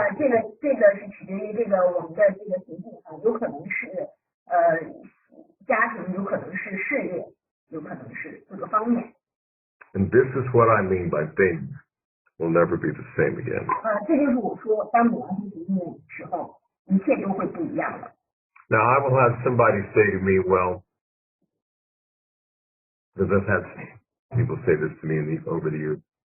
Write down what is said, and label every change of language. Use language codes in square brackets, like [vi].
[zh] 这个是取决于我们的这个行进有可能是家庭，有可能是事业，有可能是各个方面。 [en] And this is what I mean by things will never be the same again. [zh] 这就是我说，当女王星行进的时候，一切都会不一样了。 [en] Now I will have somebody say to me, well, because I've had people say this to me over the years.